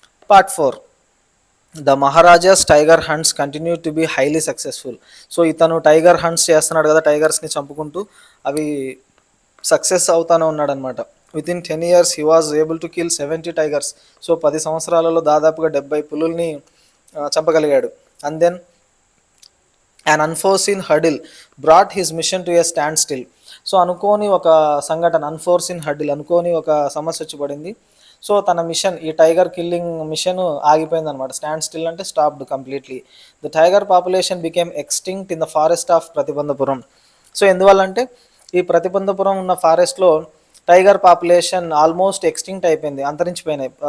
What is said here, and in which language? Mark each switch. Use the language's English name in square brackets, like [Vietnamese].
[English] Part 4, the Maharaja's tiger hunts continue to be highly successful. [Telugu] So ఇతను tiger haunts చేస్తున్నాడు కదా, టైగర్స్ని చంపుకుంటూ, అవి సక్సెస్ అవుతానే ఉన్నాడు అనమాట. [English] Within 10 years he was able to kill 70 tigers. [Telugu] So 10 సంవత్సరాలలో దాదాపుగా 70 పులుల్ని చంపగలిగాడు. [English] And then an unforeseen hurdle brought his mission to a standstill. [Telugu] So అనుకోని ఒక సంఘటన, అన్ఫోర్సిన్ హర్డిల్, అనుకోని ఒక సమస్య వచ్చి పడింది. సో తన మిషన్, ఈ tiger killing machine ఆగిపోయిందనమాట. [English] Standstill అంటే stopped completely. The tiger population became extinct in the forest of Pratibandhapuram. [Telugu] So ఎందువల్లంటే ఈ ప్రతిబంధపురం ఉన్న ఫారెస్ట్లో టైగర్ పాపులేషన్ ఆల్మోస్ట్ ఎక్స్టింక్ట్ అయిపోయింది, అంతరించిపోయినాయి.